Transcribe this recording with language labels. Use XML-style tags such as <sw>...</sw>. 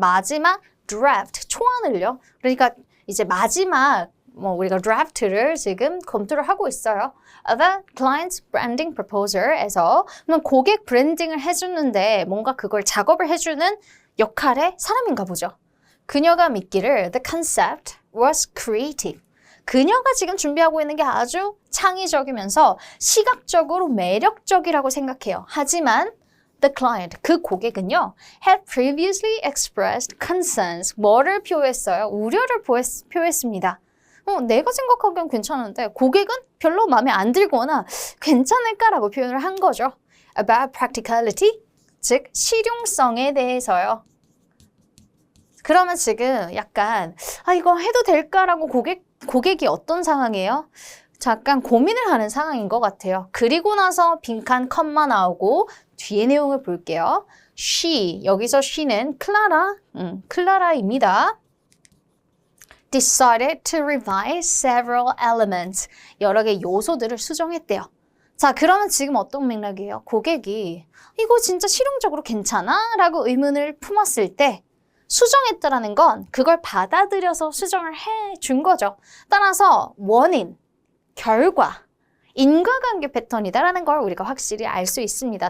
<ko>마지막 draft, 초안을요. 그러니까 이제 마지막 우리가 드래프트를 지금 검토를 하고 있어요. The client's branding proposal 에서 고객 브랜딩을 해주는데 뭔가 그걸 작업을 해주는 역할의 사람인가 보죠. 그녀가 믿기를 the concept was creative. 그녀가 지금 준비하고 있는 게 아주 창의적이면서 시각적으로 매력적이라고 생각해요. 하지만 the client, 그 고객은요, had previously expressed concerns. 뭐를 표했어요? 우려를 표했습니다. 내가 생각하기엔 괜찮은데 고객은 별로 마음에 안 들거나 괜찮을까라고 표현을 한 거죠. About practicality, 즉 실용성에 대해서요. 그러면 지금 약간 이거 해도 될까라고 고객이 어떤 상황이에요? 잠깐 고민을 하는 상황인 것 같아요. 그리고 나서 빈칸 컴마 나오고 뒤에 내용을 볼게요. She, 여기서 she는 클라라입니다.</ko> <en>decided to revise several elements.</en> <ko>여러 개 요소들을 수정했대요. 자, 그러면 지금 어떤 맥락이에요? 고객이 이거 진짜 실용적으로 괜찮아? 라고 의문을 품었을 때 수정했다라는 건 그걸 받아들여서 수정을 해준 거죠. 따라서 원인, 결과, 인과관계 패턴이다라는 걸 우리가 확실히 알 수 있습니다.</ko>